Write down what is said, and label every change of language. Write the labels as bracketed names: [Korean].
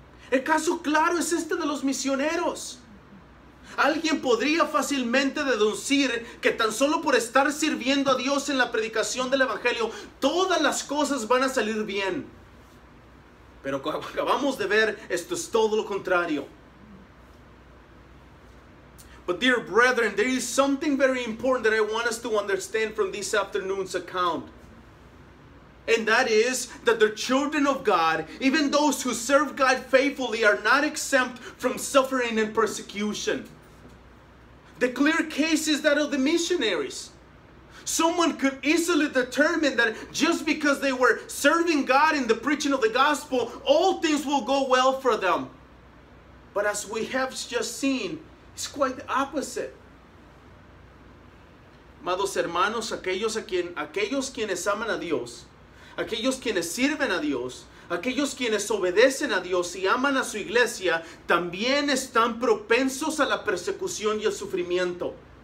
[Spanish] El caso claro es este de los misioneros. Alguien podría fácilmente deducir que tan solo por estar sirviendo a Dios en la predicación del Evangelio, todas las cosas van a salir bien. Pero como acabamos de ver, esto es todo lo contrario. [English] But dear brethren, there is something very important that I want us to understand from this afternoon's account. And that is that the children of God, even those who serve God faithfully, are not exempt from suffering and persecution. The clear case is that of the missionaries. Someone could easily determine that just because they were serving God in the preaching of the gospel, all things will go well for them. But as we have just seen, it's quite the opposite. [Spanish] Amados hermanos, aquellos quienes aman a Dios, aquellos quienes sirven a Dios, aquellos quienes obedecen a Dios y aman a su iglesia, también están propensos a la persecución y el sufrimiento.